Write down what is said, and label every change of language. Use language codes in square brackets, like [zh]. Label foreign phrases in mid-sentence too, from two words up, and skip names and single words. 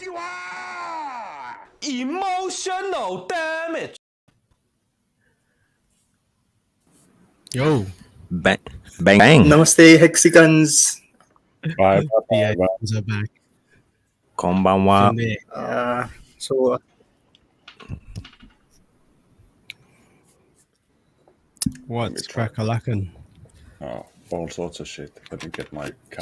[en] Emotional damage. Yo. Bang, bang, bang. Namaste, Hexicans. Bye, Yeah, bye. are back. Konbanwa. So, What's crack-a-lackin'? Oh, all sorts of shit. Let me get my camera